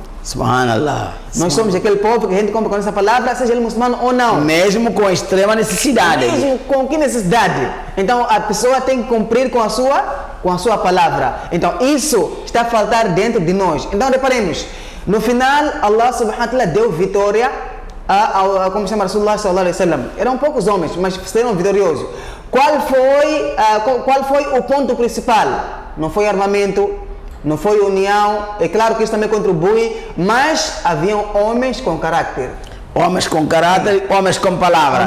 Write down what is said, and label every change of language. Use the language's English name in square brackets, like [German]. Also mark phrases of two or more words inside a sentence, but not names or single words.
[Arabic] Subhanallah. [Portuguese] Nós somos aquele povo que a gente cumpre com a nossa palavra, seja ele muçulmano ou não. Mesmo com extrema necessidade. Mesmo com que necessidade? Então a pessoa tem que cumprir com a sua palavra. Então isso está a faltar dentro de nós. Então reparemos, no final [Arabic] Allah subhanahu wa ta'ala [Portuguese] deu vitória como chama [Arabic] Rasulullah sallallahu alaihi wasallam. [Portuguese] Eram poucos homens, mas foram vitoriosos. Qual foi o ponto principal? Não foi armamento, não foi união. É claro que isso também contribui, mas haviam homens com caráter. Homens com caráter, homens com palavra.